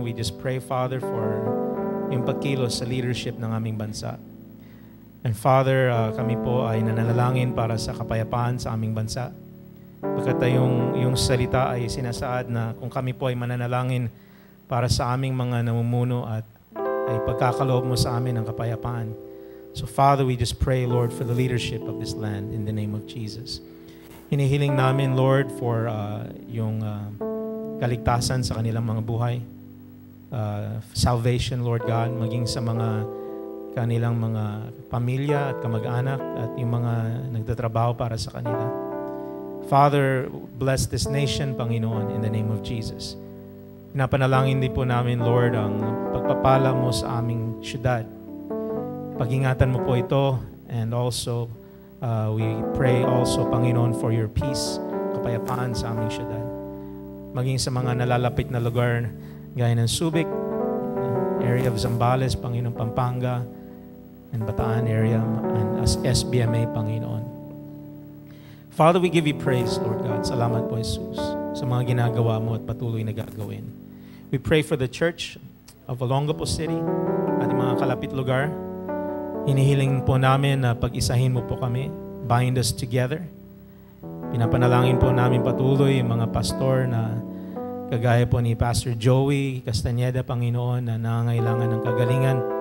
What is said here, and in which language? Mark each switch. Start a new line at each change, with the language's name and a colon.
English: We just pray,
Filipino: Father, for yung pagkilos sa leadership ng aming bansa. And Father, kami po ay nananalangin para sa kapayapaan sa aming bansa. Pagkat yung salita ay sinasaad na kung kami po ay mananalangin para sa aming mga namumuno at ay pagkakaloob mo sa amin ng kapayapaan.
English: So Father, we just pray, Lord, for the leadership of this land in the name of Jesus.
Filipino: Hinihiling namin, Lord, for yung kaligtasan sa kanilang mga buhay. Salvation, Lord God, maging sa mga kanilang mga pamilya at kamag-anak at yung mga nagtatrabaho para sa kanila.
English: Father, bless this nation, Panginoon, in the name of Jesus.
Filipino: Pinapanalangin din po namin, Lord, ang pagpapala mo sa aming syudad. Pag-ingatan mo po ito,
English: and also, we pray also,
Filipino: Panginoon,
English: for your peace,
Filipino: kapayapaan sa aming syudad. Maging sa mga nalalapit na lugar, gaya ng Subic, area of Zambales, Panginoon, Pampanga, and Bataan area, and as SBMA, Panginoon.
English: Father, we give you praise, Lord God.
Filipino: Salamat po, Jesus, sa mga ginagawa mo at patuloy na gagawin.
English: We pray for the Church of Olongapo City
Filipino: at mga kalapit lugar. Hinihiling po namin na pag-isahin mo po kami.
English: Bind us together.
Filipino: Pinapanalangin po namin patuloy yung mga pastor na kagaya po ni Pastor Joey Castañeda, Panginoon, na nangangailangan ng kagalingan.